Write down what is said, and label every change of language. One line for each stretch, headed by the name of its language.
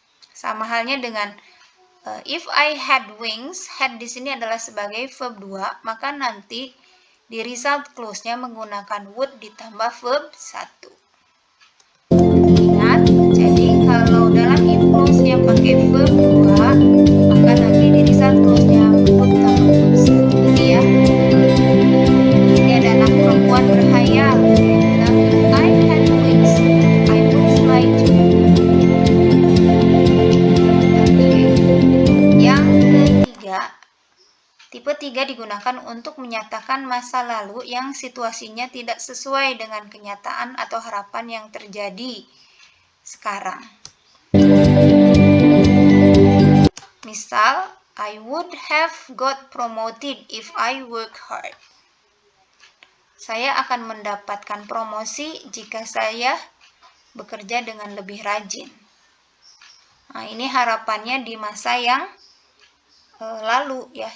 Indonesian: Sama halnya dengan
English: if I had wings,
Indonesian: had di sini adalah sebagai verb 2, maka nanti di result clause-nya menggunakan would ditambah verb 1. Ingat, jadi kalau dalam if clause-nya pakai verb 2, maka nanti di result clause-nya would tambah verb 1. Jadi ya, ini ada anak perempuan berhayal. Dia bilang,
English: if I had wings, I would fly to the moon.
Indonesian: Oke. Yang ketiga, tipe 3 digunakan untuk menyatakan masa lalu yang situasinya tidak sesuai dengan kenyataan atau harapan yang terjadi sekarang.
English: Misal, I would have got promoted if I work hard.
Indonesian: Saya akan mendapatkan promosi jika saya bekerja dengan lebih rajin. Nah, ini harapannya di masa yang lalu ya.